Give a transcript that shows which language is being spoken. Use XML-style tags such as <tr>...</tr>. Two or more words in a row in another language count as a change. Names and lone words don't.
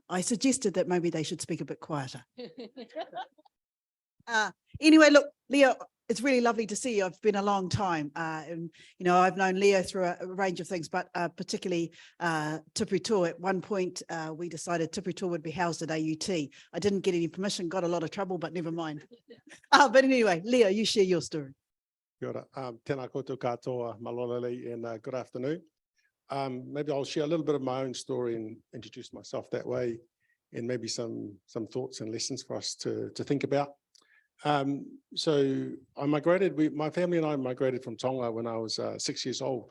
<en>I suggested that maybe they should speak a bit quieter. Anyway, look, Leo, it's really lovely to see you. It's been a long time. And, I've known Leo through a range of things, but particularly TupuToa. At one point, we decided TupuToa would be housed at AUT. I didn't get any permission, got a lot of trouble, but never mind. But anyway, Leo, you share your story.</en> <mi>Kia ora. Tēnā koutou katoa, malolele,</mi> <en>and good afternoon. Maybe I'll share a little bit of my own story and introduce myself that way, and maybe some thoughts and lessons for us to think about. So I migrated, my family and I migrated from Tonga when I was 6 years old.</en>